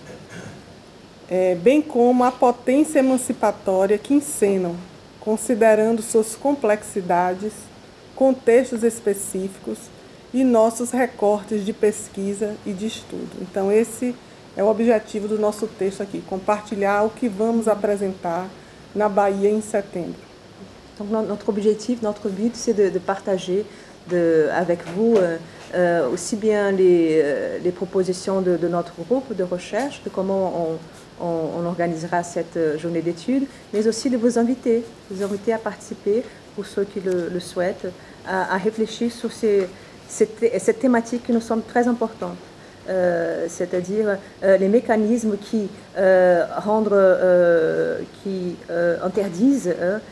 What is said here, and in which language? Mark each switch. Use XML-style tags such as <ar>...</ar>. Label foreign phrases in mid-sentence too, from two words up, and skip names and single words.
<pt>bem como a potência emancipatória que encenam, considerando suas complexidades, contextos específicos e nossos recortes de pesquisa e de estudo. Então, esse é o objetivo do nosso texto aqui, compartilhar o que vamos apresentar na Bahia em setembro.</pt> <fr>Donc, notre objectif, notre but, c'est de partager avec vous aussi bien les propositions de notre groupe de recherche, de comment on organisera cette journée d'études, mais aussi de vous inviter à participer, pour ceux qui le souhaitent, à réfléchir sur cette thématique qui nous semble très importante, c'est-à-dire les mécanismes qui interdisent</fr>